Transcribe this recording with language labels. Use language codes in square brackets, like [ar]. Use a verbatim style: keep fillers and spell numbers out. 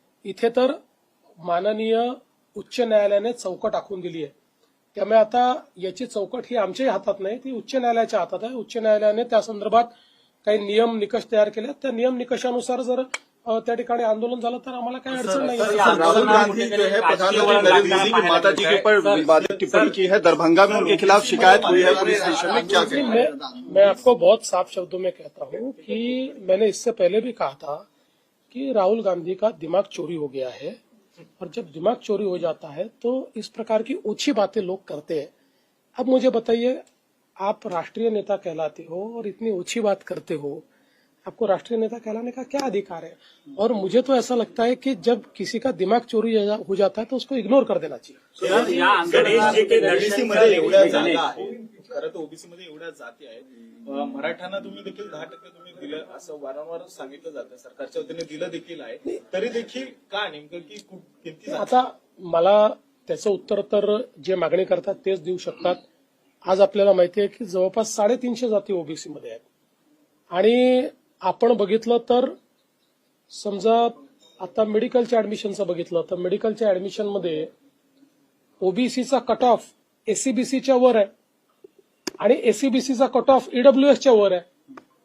[mr] इथे तर माननीय उच्च न्यायालयाने चौकट आखून दिली आहे, त्यामुळे आता याची चौकट ही आमच्याही हातात नाही, ती उच्च न्यायालयाच्या हातात आहे. उच्च न्यायालयाने त्या संदर्भात काही नियम निकष तयार केले, त्या नियम निकषानुसार जर त्या ठिकाणी आंदोलन झालं तर आम्हाला काही अडचण नाही. [hi] राहुल गांधी जो है प्रधानमंत्री नरेंद्र मोदी की माता जी के ऊपर विवादित टिप्पणी की है, दरभंगा में उनके खिलाफ शिकायत हुई है पुलिस स्टेशन में, क्या करें? मैं, मैं आपको बहुत साफ शब्दों में कहता हूँ कि मैंने इससे पहले भी कहा था कि राहुल गांधी का दिमाग चोरी हो गया है, और जब दिमाग चोरी हो जाता है तो इस प्रकार की ओछी बातें लोग करते हैं. अब मुझे बताइए, आप राष्ट्रीय नेता कहलाते हो और इतनी ओछी बात करते हो, आपको राष्ट्रीय नेता कहलाने का क्या अधिकार है? और मुझे तो ऐसा लगता है कि जब किसी का दिमाग चोरी हो जाता है तो उसको इग्नोर कर देना चाहिए. [mr] खरं तर ओबीसी मध्ये एवढ्या जाती आहेत, मराठ्यांना तुम्ही देखील दहा टक्के तुम्ही दिलं असं वारंवार सांगितलं जातं, सरकारच्या वतीने दिलं देखील आहे, तरी देखील का नेमकं की किती? आता मला त्याचं उत्तर तर जे मागणी करतात तेच देऊ शकतात. आज आपल्याला माहिती आहे की जवळपास साडेतीनशे जाती ओबीसी मध्ये आहेत आणि आपण बघितलं तर समजा आता मेडिकलच्या ऍडमिशनचं बघितलं तर मेडिकलच्या ऍडमिशनमध्ये ओबीसीचा कट ऑफ एसीबीसीच्या वर आहे आणि एसीबीसीचा कट ऑफ ईडब्ल्यूएसच्या वर आहे.